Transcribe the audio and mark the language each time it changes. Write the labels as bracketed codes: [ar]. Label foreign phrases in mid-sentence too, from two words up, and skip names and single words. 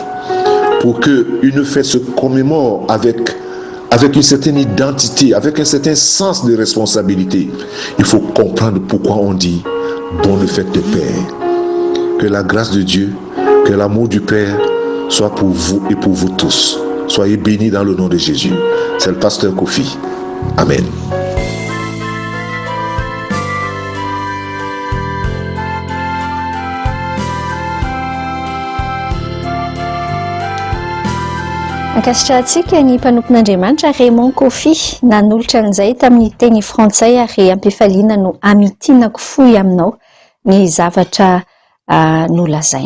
[fr] Pour qu'une fête se commémore avec une certaine identité, avec un certain sens de responsabilité, il faut comprendre pourquoi on dit bonne fête de Père. Que la grâce de Dieu, que l'amour du Père soit pour vous et pour vous tous. Soyez bénis dans le nom de Jésus. C'est le pasteur Kofi. Amen. [mg] Ankasitrahantsika ny mpanompon'Andriamanitra Raymond Kofi nanolotra an'izay tamin'ny teny frantsay ary ampifaliana no amitinako fohy aminao ny zavatra nolazaina.